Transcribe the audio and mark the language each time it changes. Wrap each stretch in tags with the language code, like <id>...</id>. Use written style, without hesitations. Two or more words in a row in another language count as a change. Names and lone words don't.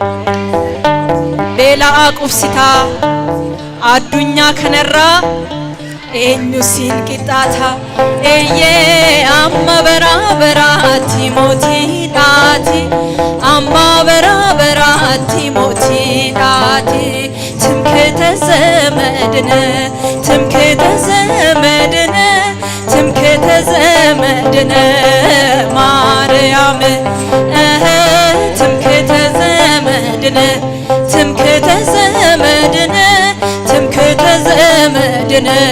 <om>beelaa qubsitaa addunyaa kanarraa eenyu siin qixxaata eeyyee amma baraatti mootiidhaati amma baraatti mootiidhaati</om> <gez>ትምክህተ ዘመድነ ትምክህተ ዘመድነ ትምክህተ ዘመድነ ማርያም ትምክህተ ዘመድነ ትምክህተ ዘመድነ ትምክህተ ዘመድነ</gez>